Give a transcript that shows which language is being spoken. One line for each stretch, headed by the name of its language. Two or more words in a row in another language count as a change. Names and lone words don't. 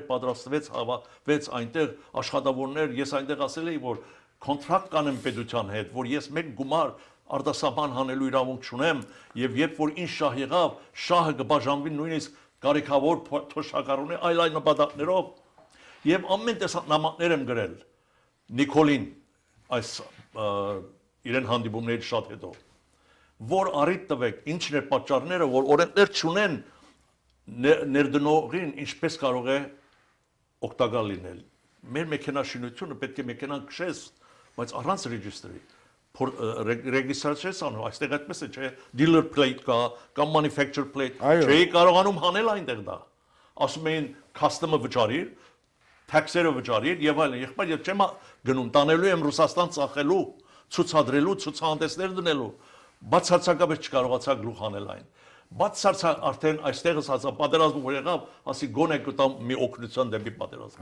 Armenian: պատրաստվեց այնտեղ աշխատավորներ, ես այնտեղ ասել էի, որ կոնտրակտ կանեմ պետության հետ, որ ես մեկ գումար արտասահման հանելու իրավունք չունեմ, եւ երբ որ ինչ շահ եղավ, շահը կբաժանվի նույնիսկ կարիքավոր թոշակառուներ այլ նպատակներով, եւ ամեն տեսակ նամակներ եմ գրել Նիկոլին այս իրեն հանդիպումներից շատ հետո, որ առիթ տվեք, ինչն է պատճառները, որ օրենքներ չունեն ներդնողին ինչպես կարող է օգտակար լինել։ Մեր մեքենաշինությունը պետք է մեքենան քշես, բայց առանց ռեգիստրի, ռեգիստրացիաս անում, այստեղ այդպես է, չէ,
English: dealer plate
Armenian: կա, կամ
English: manufacturer plate,
Armenian: չէի կարողանում հանել այնտեղ դա։ Ասում էին customer վճարիր, tax-երը վճարիր եւ այլն, եղբայր ես չեմ գնում, տանելու եմ Ռուսաստան ծախելու, ցուցադրելու, ցուցահանդեսներ դնելու, բացարձակապես չկարողացա գլուխ անել այն։ Բացարձակ արդեն այստեղս հացա պատերազմը որ եղավ, ասի գոնե կտամ մի օգնություն դեպի պատերազմ։